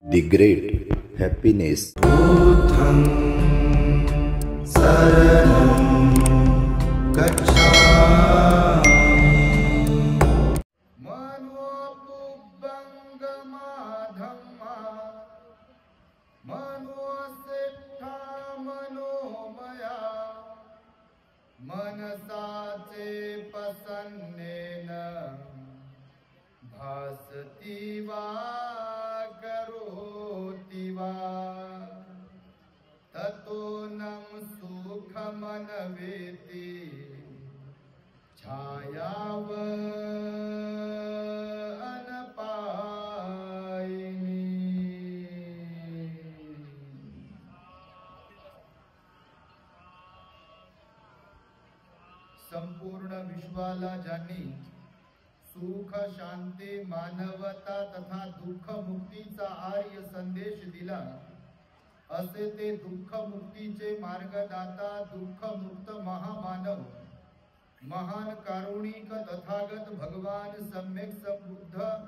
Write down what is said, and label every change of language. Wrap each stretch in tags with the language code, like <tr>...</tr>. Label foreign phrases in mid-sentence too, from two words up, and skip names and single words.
<en>The great happiness.</en> <pi>बुद्धं शरणं गच्छामि। मनोपुब्बंगमाधम्मा मनोसेठा मनोमया मनसाचे प्रसन्नेन भासति वा करोति वा ततो नं सुखमनवेति छायाव अनपायिनी।</pi> <mr>संपूर्ण विश्वाला ज्यांनी सुख शांती मानवता तथा दुःख मुक्तीचा आर्य संदेश दिला असे ते दुःख मुक्तीचे मार्गदाता दुःख मुक्त महामानव महान कारुणिक तथागत भगवान सम्यक संबुद्ध</mr>